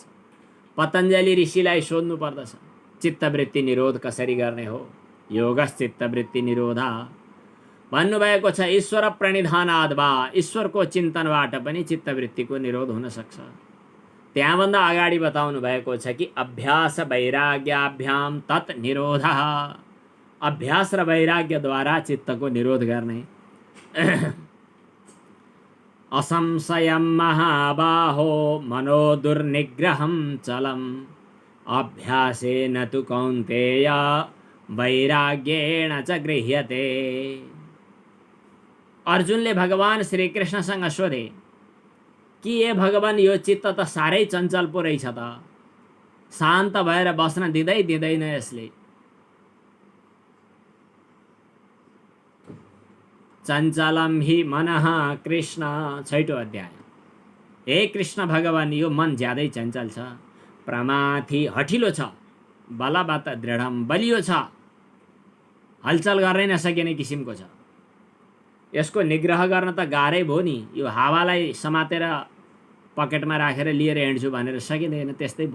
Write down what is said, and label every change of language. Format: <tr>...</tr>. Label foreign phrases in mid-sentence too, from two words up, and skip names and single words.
<ne>पतञ्जलि ऋषिलाई सोध्नु पर्दछ चित्तवृत्ति निरोध कसरी गर्ने हो।</ne> <sa>योगश्चित्तवृत्ति निरोधा भन्नुभएको छ। ईश्वर प्रणिधानाद् वा,</sa> <ne>ईश्वरको चिन्तनबाट पनि चित्तवृत्तिको निरोध हुन सक्छ। त्यहाँभन्दा अगाडि बताउनु भएको छ कि</ne> <sa>अभ्यास वैराग्याभ्याम तत् निरोधः,</sa> <ne>अभ्यास र वैराग्यद्वारा चित्तको निरोध गर्ने।</ne> <sa>असंशयं महाबाहो मनो दुर्निग्रहं चलम् अभ्यासेन तु कौन्तेय वैराग्येण च गृह्यते।</sa> <ne>अर्जुनले भगवान श्रीकृष्णसँग सोधे कि ए भगवान, यो चित्त त साह्रै चञ्चल पो रहेछ त, शान्त भएर बस्न दिँदैन यसले।</ne> <sa>चञ्चलम हि मनः कृष्ण,</sa> <ne>6औं अध्याय। हे कृष्ण भगवान, यो मन ज्यादै चञ्चल छ, प्रमाथि हठिलो छ,</ne> <sa>बलवत दृढम,</sa> <ne>बलियो छ, हलचल गर्नै नसकिने किसिमको छ। यसको निग्रह गर्न त गाह्रै भयो नि, यो हावालाई समातेर पकेटमा राखेर लिएर हिँड्छु भनेर सकिँदैन, त्यस्तै भयो।</ne>